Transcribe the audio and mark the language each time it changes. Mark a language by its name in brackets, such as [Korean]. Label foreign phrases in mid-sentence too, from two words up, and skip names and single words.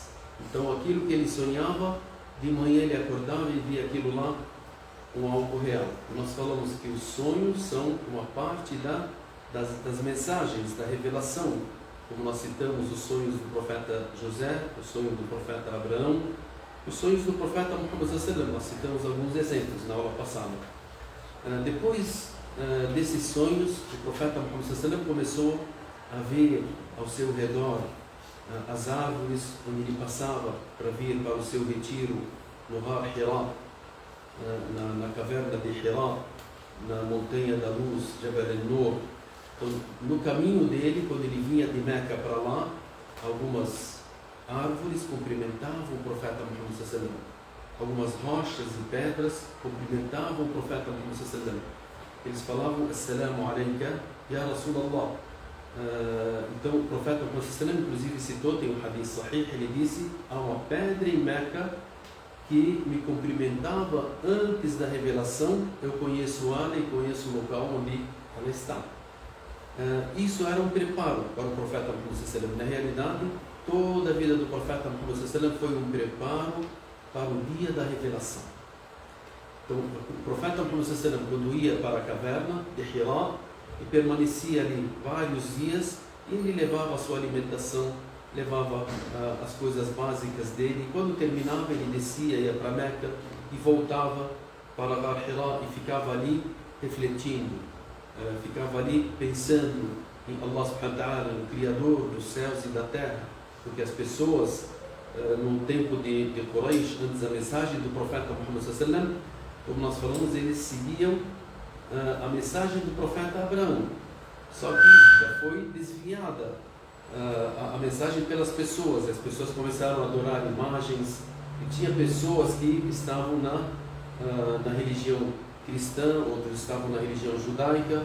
[Portuguese] Então aquilo que ele sonhava, de manhã ele acordava e via aquilo lá com algo real. Nós falamos que os sonhos são uma parte das mensagens, da revelação, como nós citamos os sonhos do profeta José, o sonho do profeta Abraão, os sonhos do profeta Muhammad [Arabic] صلى الله عليه وسلم. [Portuguese] Nós citamos alguns exemplos na aula passada. Depois desses sonhos, o profeta Muhammad [Arabic] صلى الله عليه وسلم [Portuguese] começou a ver ao seu redor as árvores onde ele passava para vir para o seu retiro no Har Hira, na caverna de Hira, na montanha da luz, Jabal al-Nur. Então, no caminho dele, quando ele vinha de Meca para lá, algumas árvores cumprimentavam o profeta Muhammad [Arabic] صلى الله عليه وسلم. [Portuguese] Algumas rochas e pedras cumprimentavam o profeta Muhammad [Arabic] صلى الله عليه وسلم. [Portuguese] Eles falavam: [Arabic] السلام عليك يا رسول الله. [Portuguese] Então o profeta Muhammad [Arabic] صلى الله عليه وسلم [Portuguese] inclusive citou, tem um [Arabic] حديث صحيح, [Portuguese] ele disse: há uma pedra em Meca que me cumprimentava antes da revelação, eu conheço ela e conheço o local onde ela está. Isso era um preparo para o profeta Muhammad [Arabic] صلى الله عليه وسلم. [Portuguese] Na realidade, toda a vida do profeta Muhammad [Arabic] صلى الله عليه وسلم [Portuguese] foi um preparo para o dia da revelação. Então o profeta Muhammad [Arabic] صلى الله عليه وسلم, [Portuguese] quando ia para a caverna de Hira e permanecia ali vários dias, ele levava a sua alimentação, levava as coisas básicas dele, e quando terminava ele descia, ia para Meca e voltava para Hira e ficava ali refletindo, ficava ali pensando em Allah [Arabic] سبحانه وتعالى, [Portuguese] o Criador dos céus e da terra, porque as pessoas no tempo de Quraysh, antes da mensagem do profeta Muhammad [Arabic] صلى الله عليه وسلم, [Portuguese] como nós falamos, eles seguiam a mensagem do profeta Abraão, só que já foi desviada a mensagem pelas pessoas. As pessoas começaram a adorar imagens, e tinha pessoas que estavam na religião cristã, outros estavam na religião judaica.